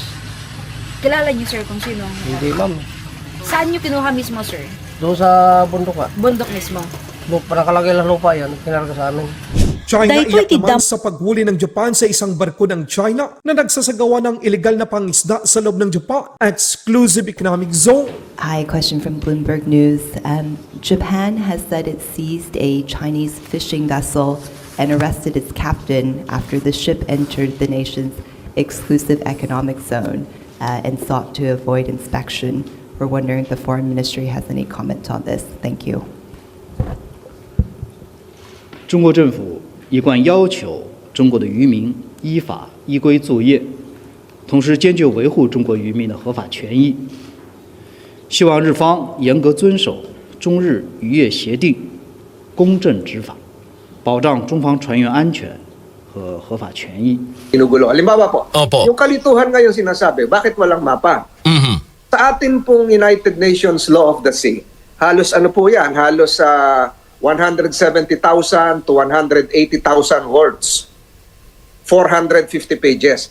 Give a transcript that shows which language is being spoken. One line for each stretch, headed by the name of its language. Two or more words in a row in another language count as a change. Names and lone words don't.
Filipino: Kilala niyo sir kung sino? Hindi ma'am. Saan niyo kinuha mismo sir? Doon sa bundok Bundok mismo. nakalagay lang lupa yan, kinarga sa amin. China Dahil iyak ito'y naman sa paghuli ng Japan sa isang barko ng China na nagsasagawa ng illegal na pangisda sa loob ng Japan
English: Exclusive Economic Zone. Hi, question from Bloomberg News. Japan has said it seized a Chinese fishing vessel and arrested its captain after the ship entered the nation's exclusive economic zone and sought to avoid inspection. We're wondering if the Foreign Ministry has any comment on this. Thank you.
Chinese: 中国政府一贯要求中国的渔民依法依规作业，同时坚决维护中国渔民的合法权益。希望日方严格遵守中日渔业协定，公正执法，保障中方船员安全和合法权益。
Filipino: Ginugulo. Halimbawa po, Opo. yung kalituhan ngayon sinasabi, bakit walang mapa? Mhm. Sa atin pong United Nations Law of the Sea, halos ano po yan, halos
English: 170,000 to 180,000 words. 450 pages.